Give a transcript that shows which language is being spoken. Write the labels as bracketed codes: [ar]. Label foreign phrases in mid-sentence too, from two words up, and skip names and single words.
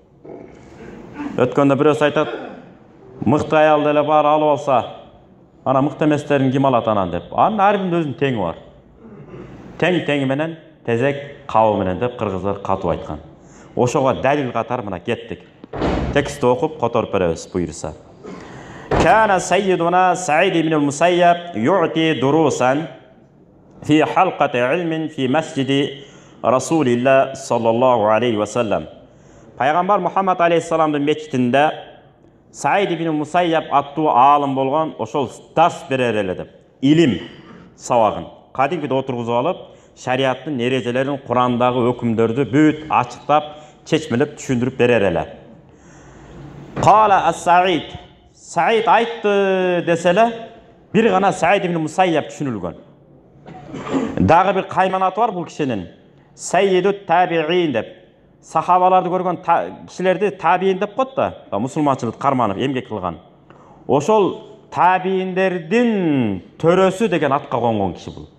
[ky] Өткөндө бирөөсү айтат, мыкты аялды эле баары алып алса, ана мыкты эместерин ким алат анан деп. Анын ар биринин өзүнүн теңи бар. Тең менен тезек кабы менен деп кыргыздар катуу айткан. Ошого далил катары мына кеттик. Текстти окуп которуп беребиз буйруса. [ar] كان سيدنا سعيد بن المسيب يعطي دروسا في حلقة علم في مسجد رسول الله صلى الله عليه وسلم. [ky] Пайғамбар Muhammad aleyhissalamдын мечитинде Саид ибн Мусайяб аттуу аалым болгон ошол дарс берер эле деп. Илим сабагын кадимгиде отургузуп алып, шариаттын эрежелерин, Курандагы өкүмдөрдү бүт ачыктап, чечмелеп түшүндүрүп берер эле. [ar] قال السعيد. [ky] Sa'id айтты деселе, бир гана Саид ибн Мусайяб түшүнүлгөн. Дагы бир кайман аты бар бул кишинин. [ar] سيد التابعين деп. [ky] Сахабаларды көргөн кишилерди табиин деп коет да. Мусулманчылык карманып эмгек кылган. Ошол табииндердин төрөсү деген атка конгон киши бул.